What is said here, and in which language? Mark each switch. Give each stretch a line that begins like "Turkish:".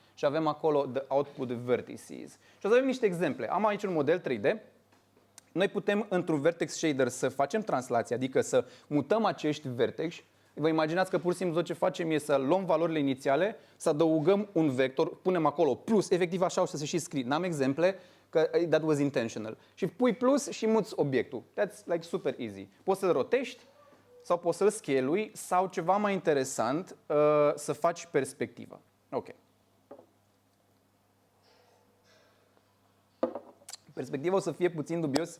Romanian: Și avem acolo
English: the output vertices.
Romanian: Și o să avem niște exemple. Am aici un model 3D. Noi putem într-un vertex shader să facem translație, adică să mutăm acești vertex Vă imaginați că pur și simplu tot ce facem e să luăm valorile inițiale, să adăugăm un vector, punem acolo plus, efectiv așa o să se și scrie. N-am exemple, că
English: that was intentional.
Romanian: Și pui plus și muți obiectul.
English: That's like super easy.
Romanian: Poți să-l rotești sau poți să-l scale-ui sau ceva mai interesant, să faci perspectivă. Ok. Perspectiva o să fie puțin dubios.